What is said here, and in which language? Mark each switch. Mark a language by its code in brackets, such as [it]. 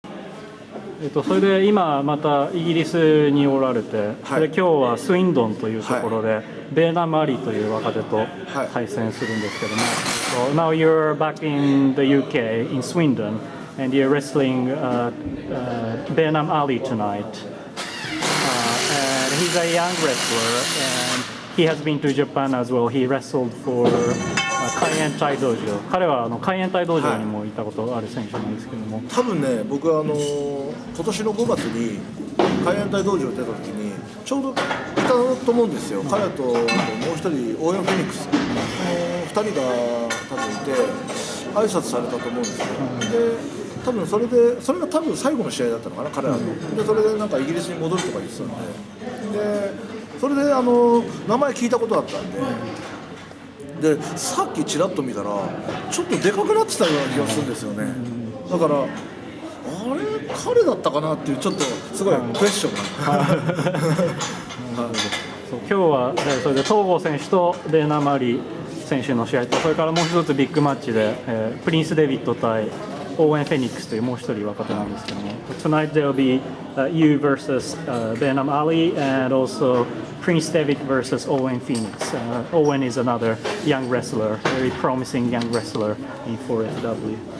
[ja] それで今またイギリスにおられて、それで今日はスウィンドンというところで、ベーナム・アリという若手と対戦するんですけども、 [en] So now you're back in the UK in Swindon and you're wrestling Bernam Ali tonight. And he's a young wrestler and he has been to Japan as well. He wrestled for海援隊道場。 [ja] 彼は海援隊道場にもいたことある選手なんですけども、多分ね、僕は今年の5月に海援隊道場出た時にちょうどいたと思うんですよ。彼ともう一人オーエン・フェニックス、この2人が多分いて挨拶されたと思うんですよ。で多分それが多分最後の試合だったのかな、彼らの。でそれでなんかイギリスに戻るとか言ってたんで、でそれで名前聞いたことあったんで、さっきちらっと見たらちょっとでかくなってたような気がするんですよね。だからあれ彼だったかなっていうちょっとすごいクエスチョンがそう今日はそれで東郷選手とベーナム・アリ選手の試合と、それからもう一つビッグマッチで、プリンス・デビッド対オーエン・フェニックスというもう一人若手なんですけども、 [en] Tonight there will be you versus Bernam Ali and also Prince David versus Owen Phoenix. Owen is another young wrestler, very promising young wrestler in 4FW.